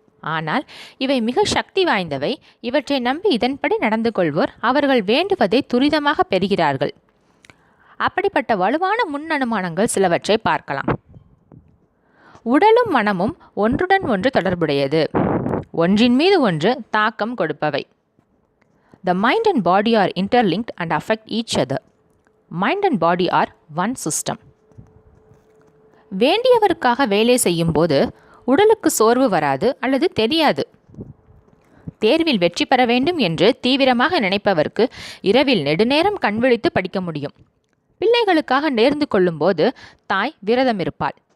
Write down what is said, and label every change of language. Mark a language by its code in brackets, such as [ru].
[ta] ஆனால் இவை மிக சக்தி வாய்ந்தவை. இவற்றை நம்பி இதன்படி நடந்து கொள்வோர் அவர்கள் வேண்டுவதை துரிதமாக பெறுகிறார்கள். அப்படிப்பட்ட வலுவான முன் அனுமானங்கள் சிலவற்றை பார்க்கலாம். உடலும் மனமும் ஒன்றுடன் ஒன்று தொடர்புடையது, ஒன்றின் மீது ஒன்று தாக்கம் கொடுப்பவை. [en] The mind and body are interlinked and affect each other. Mind and body are one system. [ta] வேண்டியவருக்காக வேலை செய்யும் போது உடலுக்கு சோர்வு வராது அல்லது தெரியாது. தேர்வில் வெற்றி பெற வேண்டும் என்று தீவிரமாக நினைப்பவருக்கு இரவில் நெடுநேரம் கண்விழித்து படிக்க முடியும். பிள்ளைகளுக்காக நேர்ந்து கொள்ளும்போது தாய் விரதம் இருப்பாள்.